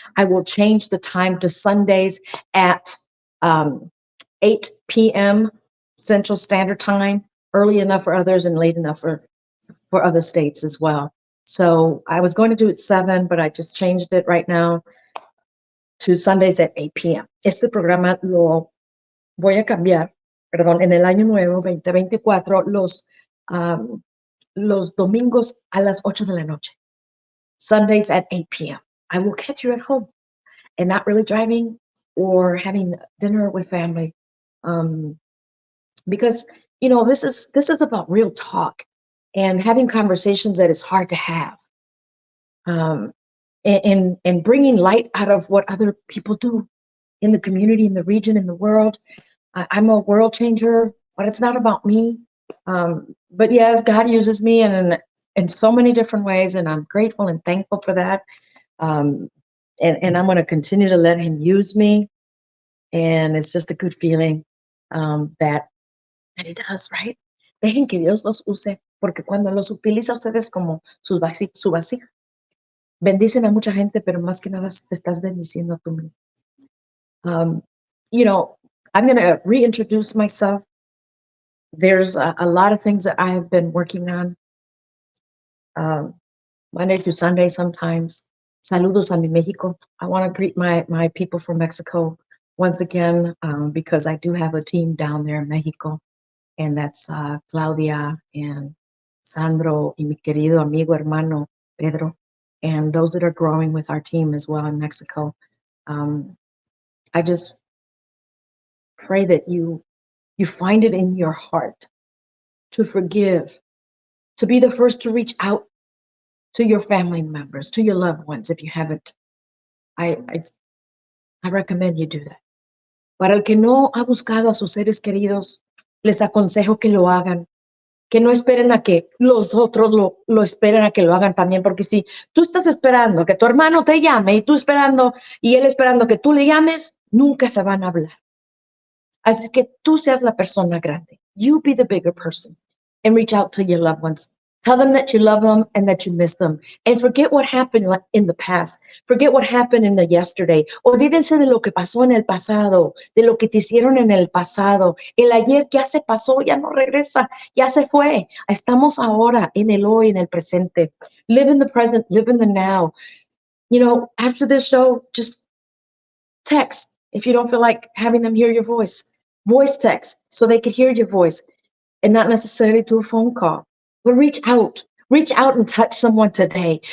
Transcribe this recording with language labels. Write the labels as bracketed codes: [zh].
[en] I will change the time to Sundays at 8 p.m. Central Standard Time, early enough for others and late enough for other states as well. So I was going to do it 7, but I just changed it right now to Sundays at 8 p.m. [es] Este programa lo voy a cambiar, perdón, en el año nuevo 2024, los domingos a las 8 de la noche. [en] Sundays at 8 p.m. I will catch you at home and not really driving or having dinner with family. Because, this is about real talk and having conversations that is hard to have. And bringing light out of what other people do in the community, in the region, in the world. I'm a world changer, but it's not about me. But yes, God uses me in so many different ways, and I'm grateful and thankful for that. And I'm going to continue to let Him use me. And it's just a good feeling that He does, right? [es] Dejen que Dios los use, porque cuando los utiliza a ustedes como su vasija, bendicen a mucha gente, pero más que nada te estás bendiciendo a tú mismo. [en] I'm going to reintroduce myself. There's a lot of things that I have been working on. Monday to Sunday sometimes. [es] Saludos a mi Mexico. [en] I want to greet my people from Mexico once again because I do have a team down there in Mexico. And that's Claudia and Sandro [es] y mi querido amigo hermano [en] Pedro, and those that are growing with our team as well in Mexico. I just pray that you find it in your heart to forgive, to be the first to reach out to your family members, to your loved ones if you haven't. I recommend you do that. [es] Para el que no ha buscado a sus seres queridos, les aconsejo que lo hagan, que no esperen a que los otros lo esperen a que lo hagan también, porque si tú estás esperando que tu hermano te llame y tú esperando y él esperando que tú le llames, nunca se van a hablar. Así que tú seas la persona grande. [en] You be the bigger person and reach out to your loved ones. Tell them that you love them and that you miss them. And forget what happened in the past. Forget what happened in the yesterday. [es] Olvídense de lo que pasó en el pasado, de lo que te hicieron en el pasado. El ayer ya se pasó, ya no regresa, ya se fue. Estamos ahora en el hoy, en el presente. [en] Live in the present, live in the now. You know, after this show, just text if you don't feel like having them hear your voice text so they could hear your voice and not necessarily do a phone call, but reach out and touch someone today.